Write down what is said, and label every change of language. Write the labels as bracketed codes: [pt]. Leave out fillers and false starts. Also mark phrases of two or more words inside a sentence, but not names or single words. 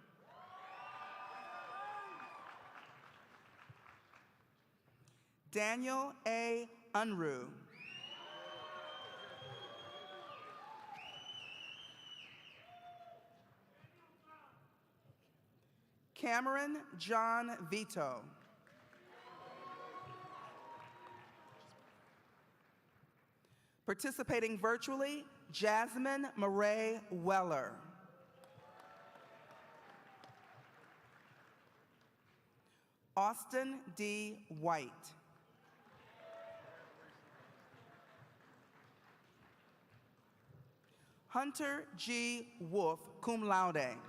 [en] Daniel A. Unruh. Cameron John Vito. Participating virtually, Jasmine Murray Weller. Austin D. White. Hunter G. Wolf, [la] cum laude.